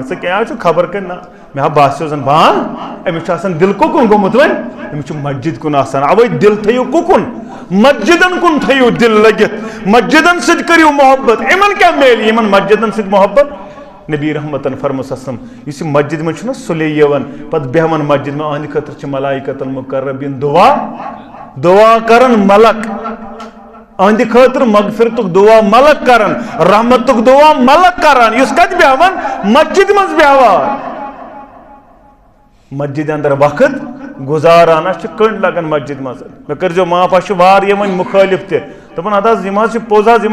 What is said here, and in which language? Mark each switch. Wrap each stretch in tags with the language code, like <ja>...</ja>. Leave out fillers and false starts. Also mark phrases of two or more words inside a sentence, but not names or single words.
<ks>ژٕ کیٛاہ چھُ خبر کر نا مےٚ ہا باسیو زن بانگ أمِس چھُ آسان دل کُکُن گوٚمُت وۄنۍ أمِس چھُ مسجد کُن آسان اوے دل تھٲیِو کُکُن مسجدن کُن تھٲیِو دل لٔگِتھ مسجدن سۭتۍ کٔرِو محبت یِمن کیٛاہ میلہِ یِمن مسجدن سۭتۍ محبت نبی رحمتن فرموس اسم اس مسجد میں چھُنہ سُلے یِوان پتہٕ بیٚہوان مسجد میں أہنٛدِ خٲطرٕ چھِ</ks> <ar>ملائکۃ المقربین</ar> <ks>دعا کرن ملک أہنٛدِ خٲطرٕ مغفرتُک دعا ملک کران رحمتُک دعا ملک کران یُس کتہِ بیٚہوان مسجد منٛز بیٚہوان مسجد اندر وقت گزاران اَسہِ چھِ کٔنٛڈۍ لگان مسجد منٛز مےٚ کٔرۍزیو معاف اَسہِ چھِ واریاہ وۄنۍ مُخٲلِف تہِ دپان اَدٕ حظ یِم حظ چھِ پوٚز حظ یِم</ks>